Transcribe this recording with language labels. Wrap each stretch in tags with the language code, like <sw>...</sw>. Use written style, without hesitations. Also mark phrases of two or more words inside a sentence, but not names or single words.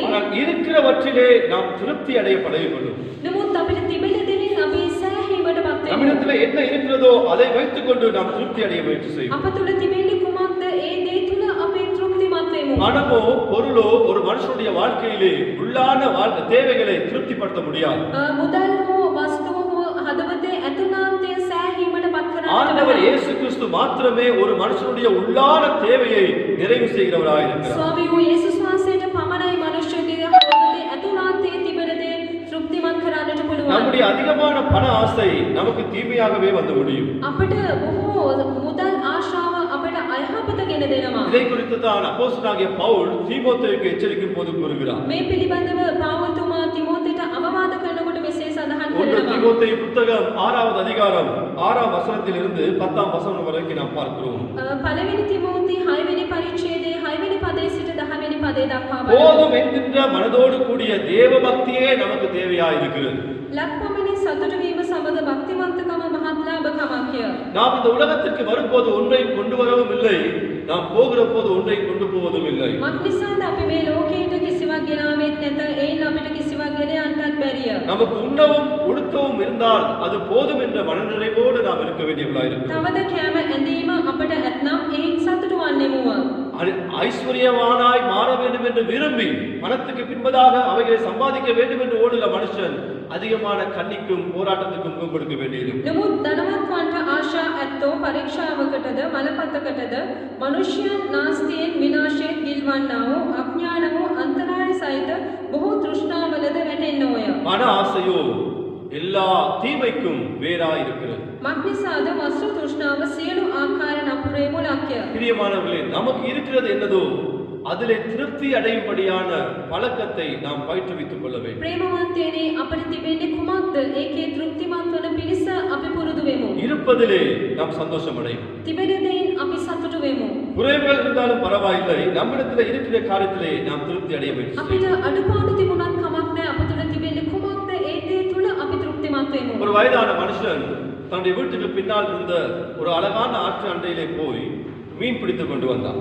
<ta>ஆனால் இருக்கிறவற்றிலே நாம் திருப்தி அடைய பழகிக்கொள்ளும்.</ta> <si>නමුත් අපිට තිබෙන දෙයින් අපි සෑහීමට පත් වෙනවා.</si> <ta>நம்மிடத்தில் என்ன இருக்கிறதோ அதை வைத்துக்கொண்டு நாம் திருப்தி அடைய முயற்சி செய்வோம்.</ta> <si>අප තුල තිබෙන්නේ කුමක්ද? ඒ දේ තුල අපි තෘප්තිමත් වෙමු.</si> <ta>பணமோ பொருளோ ஒரு மனுஷனுடைய வாழ்க்கையிலே உள்ளான தேவைகளை திருப்திப்படுத்த முடியாது.</ta> <si>මුදල් හෝ වස්තුව හෝ හදවතේ ඇතුළාන්තය සෑහීමට පත් කරන්නට</si> <ta>ஆண்டவர்</ta> <si>බෑ.</si> <ta>இயேசு கிறிஸ்து மாத்திரமே ஒரு மனுஷனுடைய உள்ளான தேவையை நிறைவு செய்கிறவராய் இருக்கிறார்.</ta> <si>ස්වාමී වූ යේසුස් වහන්සේට පමණයි මනුෂ්‍යගේ හදවතේ ඇතුළාන්තයේ තිබෙන දේ තෘප්තිමත් කරන්නට පුළුවන්.</si> <ta>நம்முடைய அதிகமான பண ஆசை நமக்கு தீமையாகவே வந்து முடியும்.</ta> <si>අපිට බොහෝ මුදල් ආශාව අපිට අයහපත ගෙන දෙනවා.</si> <ta>இதை குறித்து தான் அப்போஸ்தலனாகிய பவுல் தீமோத்தேயுக்கு எச்சரிக்கும் போது கூறுகிறார்.</ta> <si>මේ පිළිබඳව පාවුල්තුමා තිමෝතේට අවවාද කරනකොට මෙසේ සඳහන්</si> <ta>ஒன்று</ta> <si>කරනවා.</si> <ta>தீமோத்தேயு புத்தகம் 6வது அதிகாரம் 6ஆம் வசனத்திலிருந்து 10ஆம் வசனம் வரைக்கும் நாம் பார்க்கிறோம்.</ta> <si>පළවෙනි තිමෝති 6 වෙනි පරිච්ඡේදයේ 6 වෙනි පදයේ සිට 10 වෙනි පදේ දක්වා</si> <ta>போதும் என்கின்ற மனதோடு கூடிய தேவ பக்தியே நமக்கு தேவையாய் இருக்கிறது.</ta> <si>ලක්පමණින් සතුට වීම සමග භක්තිමන්තකම මහත් ලාභකමක්ය.</si> <ta>நாம் இந்த உலகத்திற்கு வரும்போது ஒன்றை கொண்டு வரவும் இல்லை, நாம் போகிற போது ஒன்றை கொண்டு போவதும் இல்லை.</ta> <si>මක්නිසාද අපි මේ ලෝකයට කිසිවක් ගෙනාවෙත් නැත. ඒයින් අපිට කිසිවක් ගෙන යන්නත් බැරිය.</si> <ta>நமக்கு உண்ணவும் உடுத்தவும் இருந்தால் அது போதும் என்ற மனநிறைவோடு நாம் இருக்க வேண்டியவர்களாய் இருக்கிறோம்.</ta> <si>තවද කෑම ඇඳීම අපට ඇතනම් ඒයින් සතුටු වන්නෙමුව.</si> <ta>ஐஸ்வர்யவானாய் மாற வேண்டும் என்று விரும்பி பணத்துக்கு பின்பதாக அவைகளை சம்பாதிக்க வேண்டும் என்று ஓடுகிற மனுஷன் அதிகமான கண்ணிக்கும் போராட்டத்துக்கும் முகம் கொடுக்க வேண்டியிருக்கும்.</ta> <si>නමුත් ධනවත්වන්ට ආශා ඇත්තෝ පරීක්ෂාවකටද මලපතකටද මනුෂ්‍යයන් නාස්තියෙන් විනාශයෙන් ගිල්වන්නා වූ අඥාන වූ අන්තරාය සහිත බොහෝ තෘෂ්ණාවලද වැටෙන්නෝය.</si> <ta>பண ஆசையோ எல்லா தீமைக்கும் வேறாய் இருக்கிறது.</ta> <si>මක්නිසාද වස්තු තෘෂ්ණාව සියලු ආකාර නපුරේ මුලක්ය.</si> <ta>பிரியமானவர்களே, நமக்கு இருக்கிறது என்னதோ அதிலே திருப்தி அடையும்படியான பழக்கத்தை நாம் பயிற்றுவித்துக் கொள்ள வேண்டும்.</ta> <si>ප්‍රේමවන්තයනි අපට තිබෙන්නේ කුමක්ද? ඒකේ තෘප්තිමත් වන පිණිස අපි පුරුදු වෙමු.</si> <ta>இருப்பதிலே நாம் சந்தோஷம் அடையும்.</ta> <si>තිබෙන දෙයින් අපි සතුටු වෙමු.</si> <ta>குறைவுகள் இருந்தாலும் பரவாயில்லை, நம்மிடத்தில் இருக்கிற காரியத்திலே நாம் திருப்தி அடைய வேண்டும்.</ta> <si>අපිට අඩුපාඩු තිබුණත් කමක් නැහැ. අප තුළ තිබෙන්නේ කුමක්ද? ඒ දේ තුල අපි තෘප්තිමත් වෙමු.</si> <ta>ஒரு வயதான மனுஷன் தன்னுடைய வீட்டுக்கு பின்னால் இருந்த ஒரு அழகான ஆற்று அண்டையிலே போய் மீன் பிடித்து கொண்டு வந்தான்.</ta>